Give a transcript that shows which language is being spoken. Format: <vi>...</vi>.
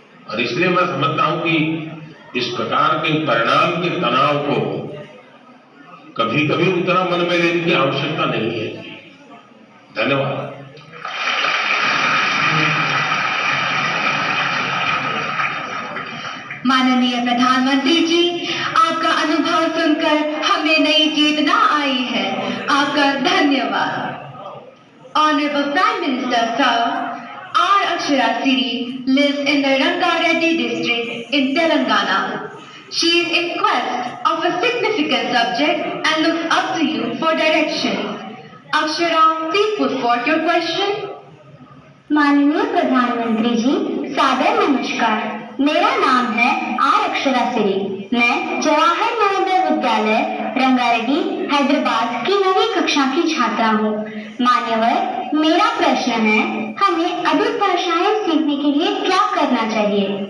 <hi>और इसलिए मैं समझता हूं कि इस प्रकार के परिणाम के तनाव को कभी कभी उतना मन में लेने की आवश्यकता नहीं है। धन्यवाद। माननीय प्रधानमंत्री जी, आपका अनुभव सुनकर हमें नई चेतना आई है। आपका धन्यवाद।</hi> <en>Honorable Prime Minister Sir, R. Akshara Siri lives in the Rangareddy district in Telangana. She is in quest of a significant subject and looks up to you for directions. Akshara, please put forth your question.</en> <hi>माननीय प्रधानमंत्री जी, सादर नमस्कार। मेरा नाम है are Akshara सिरी। मैं जवाहर नवोदय विद्यालय रंगारेड्डी हैदराबाद की 9वीं कक्षा की छात्रा हूँ। मान्यवर, मेरा प्रश्न है, हमें अधिक भाषाएं सीखने के लिए क्या करना चाहिए?</hi>